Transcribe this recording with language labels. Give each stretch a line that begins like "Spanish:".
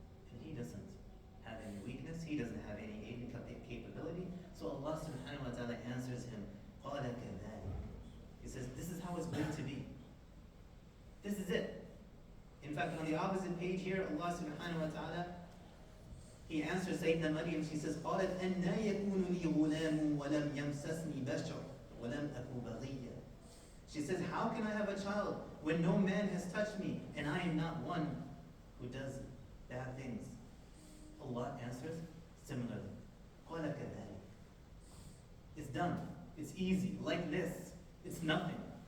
English: And He doesn't have any weakness, He doesn't have any capability. So Allah subhanahu wa ta'ala answers him,
Arabic: قَالَ كَذَلِكَ.
English: He says, this is how it's going to be. This is it. In fact, on the opposite page here, Allah subhanahu wa ta'ala, He answers Sayyidina Maryam. She says,
Arabic: قَالَتْ أَنَّا يَكُونُ لِي غُلَامٌ وَلَمْ يَمْسَسْنِي بَشَرٌ وَلَمْ أَكُ بَغِيًّا.
English: She says, how can I have a child when no man has touched me and I am not one who does bad things? Allah answers similarly.
Arabic: قَالَ كَذَلِكَ.
English: It's done. It's easy. Like this. It's nothing.